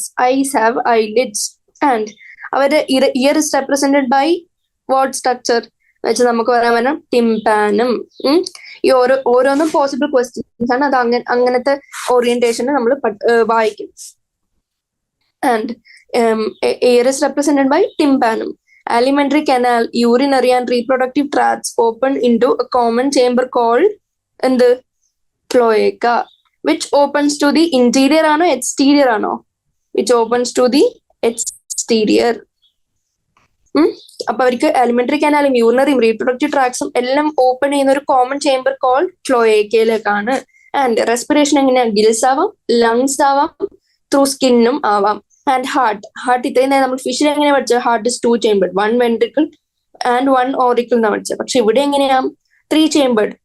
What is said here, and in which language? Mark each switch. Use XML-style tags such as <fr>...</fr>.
<en>Eyes have eyelids. And</en> <ml>അവരുടെ</ml> <en>ear is represented by what structure</en> <ml>വെച്ചാൽ നമുക്ക് പറയാൻ പറ്റും</ml> <en>Tympanum.</en> <ml>ഈ ഓരോന്നും പോസിബിൾ ക്വസ്റ്റ്യൻസ് ആണ്. അത് അങ്ങനത്തെ ഓറിയന്റേഷന് നമ്മൾ വായിക്കും.</ml> <en>And ear is represented by tympanum. Alimentary canal, urinary and reproductive tracts open into a common chamber called the cloaca, which opens to the interior ano exterior ano? Which opens to the exterior.</en> <ml>അപ്പൊ അവർക്ക് elementary കനാലും യൂറിനറിയും reproductive ട്രാക്സും എല്ലാം open ചെയ്യുന്ന ഒരു common chamber called ക്ലോയേക്കയിലേക്കാണ്. And respiration എങ്ങനെയാ? Gills ആവാം, lungs ആവാം, through സ്കിന്നും ആവാം. And heart ഇത്രയും നേരം നമ്മൾ ഫിഷിൽ എങ്ങനെയാ പഠിച്ചത്?</ml> <en>heart is 2 chambered, 1 ventricle and 1 auricle</en> <ml>എന്നാണ് പഠിച്ചത്. പക്ഷെ ഇവിടെ എങ്ങനെയാ? 3 chambered.</ml>